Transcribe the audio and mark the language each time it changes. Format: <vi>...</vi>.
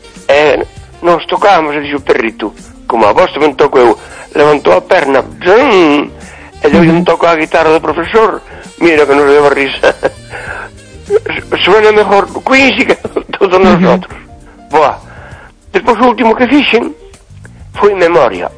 <gl>E nos tocábamos e dixo o perrito, como a vos tamén toco eu, levantou a perna, ¡zum! E deu un toco a guitarra do profesor, mira que nos deu a risa.</gl> <es>Suena mejor Quincy que todos nosotros.</es> <gl>Boa. Despois o último que fixen foi memoria.</gl>